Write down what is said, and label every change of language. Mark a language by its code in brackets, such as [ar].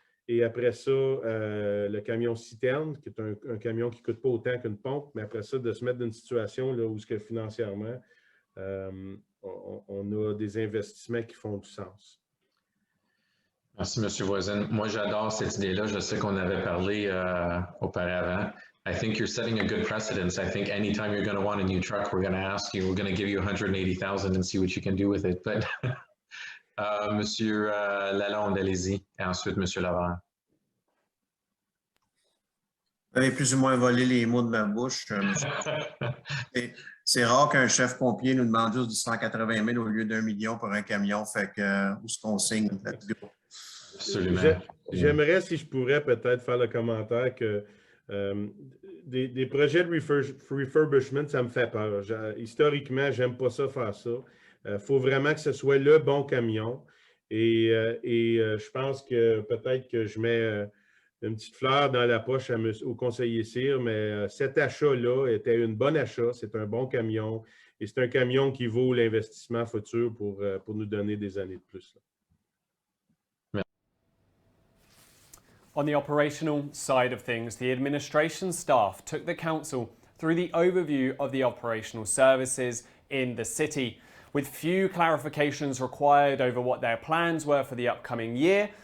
[fr] Et après ça, le camion citerne, qui est un camion qui ne coûte pas autant qu'une pompe, mais après ça, de se mettre dans une situation là, où financièrement, on a des investissements qui font du sens. Merci, M. Voisin. Moi, j'adore cette idée-là. Je sais qu'on avait parlé auparavant. [en] I think you're setting a good precedence. I think anytime you're going to want a new truck, we're going to ask you, we're going to give you 180,000 and see what you can do with it. [fr] But Monsieur Lalonde, allez-y. Et ensuite, Monsieur Laverne. Vous avez plus ou moins volé les mots de ma bouche, monsieur. C'est rare qu'un chef pompier nous demande juste du 180 000 au lieu d'1 million pour un camion. Fait que où est-ce qu'on signe là-dessus? Absolument. J'aimerais, si je pourrais, peut-être faire le commentaire que des projets de refurbishment, ça me fait peur. Historiquement, j'aime pas ça faire ça. Il faut vraiment que ce soit le bon camion. Et je pense que peut-être que je mets une petite fleur dans la poche au conseiller Cyr, mais cet achat-là était une bonne achat. C'est un bon camion. Et c'est un camion qui vaut l'investissement futur pour nous donner des années de plus. Là. [en] On the operational side of things, the administration staff took the council through the overview of the operational services in the city, with few clarifications required over what their plans were for the upcoming year.